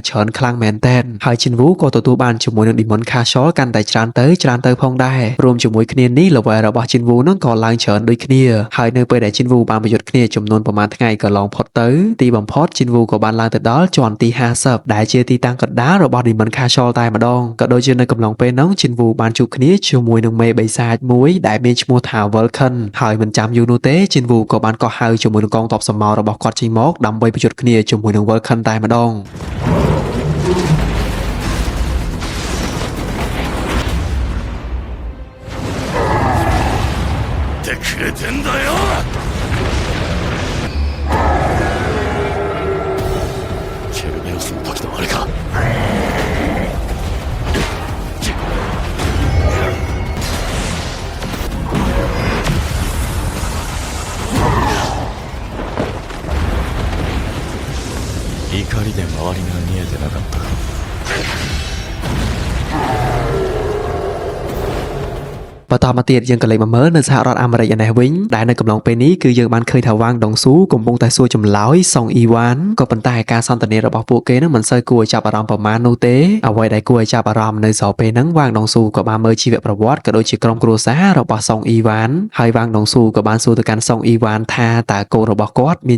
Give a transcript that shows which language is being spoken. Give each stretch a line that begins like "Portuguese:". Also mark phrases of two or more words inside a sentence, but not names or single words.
Khmer: ច្រើនខ្លាំងមែនទែនហើយជីនវូក៏ទទួលបានជាមួយនឹង Demon Castle កាន់តែច្រើនទៅផងដែររួមជាមួយគ្នានេះ level របស់ជីនវូនឹងក៏ឡើងច្រើនដូចគ្នាហើយនៅពេលដែលជីនវូបានប្រយុទ្ធគ្នាចំនួនប្រមាណថ្ងៃកន្លងផុតទៅទីបំផុតជីនវូក៏បានឡើងទៅដល់ជាន់ទី50ដែលជាទីតាំងកណ្ដាលរបស់ Demon Castle តែម្ដងក៏ដូចជានៅកំឡុងពេលនោះជីនវូបានជួបគ្នាជាមួយនឹងមេបិសាចមួយដែលមានឈ្មោះថា Vulcan ហើយមិនចាំយូរនោះទេជីនវូក៏បានកោះហៅជាមួយនឹងកងទ័ពសម្ោរបស់គាត់ចេញមកដើម្បីប្រយុទ្ធគ្នាជាមួយនឹង Vulcan តែម្ដង
Japanese: くれてんだよケルベロスの時のあれか怒りで周りが見えてなかった
Khmer: បន្តមកទៀតយើងក៏លេចមកមើលនៅសហរដ្ឋអាមេរិកឯនេះវិញដែលនៅកំឡុងពេលនេះគឺយើងបានឃើញថាវ៉ាងដុងស៊ូកំពុងតែសួរចម្លើយសុងអ៊ីវ៉ានក៏ប៉ុន្តែការសន្ទនារបស់ពួកគេនឹងមិនសូវគួរឲ្យចាប់អារម្មណ៍ប្រមាណនោះទេអ្វីដែលគួរឲ្យចាប់អារម្មណ៍នៅសល់ពេលហ្នឹងវ៉ាងដុងស៊ូក៏បានមើលជីវប្រវត្តិក៏ដូចជាក្រុមគ្រួសាររបស់សុងអ៊ីវ៉ានហើយវ៉ាងដុងស៊ូក៏បានសួរទៅកាន់សុងអ៊ីវ៉ានថាតើកូនរបស់គាត់មាន